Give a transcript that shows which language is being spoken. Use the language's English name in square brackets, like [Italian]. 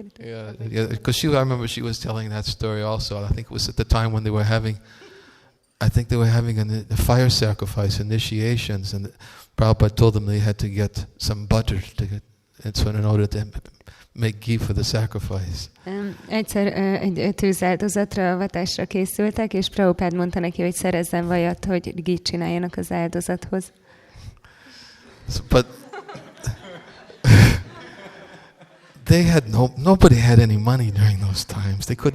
[English] Yeah, because I remember she was telling that story also. I think it was at the time when they were having a fire sacrifice initiations, and Prabhupada told them they had to get some butter in order to make ghee for the sacrifice. [Hungarian] Egyszer egy tűzáldozatra, avatásra készültek, és Prabhupád mondta neki, hogy szerezzen vajat, hogy gít csináljanak az áldozathoz. [English] But nobody had any money during those times.